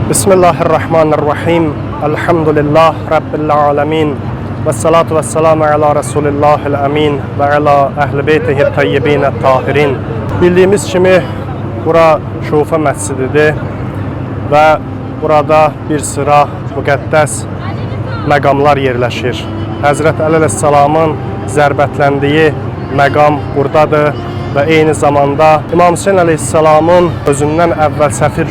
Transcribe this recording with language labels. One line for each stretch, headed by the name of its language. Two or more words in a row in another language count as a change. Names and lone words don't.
Arabic: بسم الله الرحمن الرحيم. الحمد لله رب العالمين. والصلاة والسلام على رسول الله الأمين وعلى أهل بيته الطيبين الطاهرين.
Azerbaijani: Bildiyimiz kimi bura Şufa məscididir və burada bir sıra müqəddəs məqamlar yerləşir. Həzrət Əli əleyhissalamın zərbətləndiyi məqam buradadır və eyni zamanda İmam Hüseyn əleyhissalamın özündən əvvəl səfir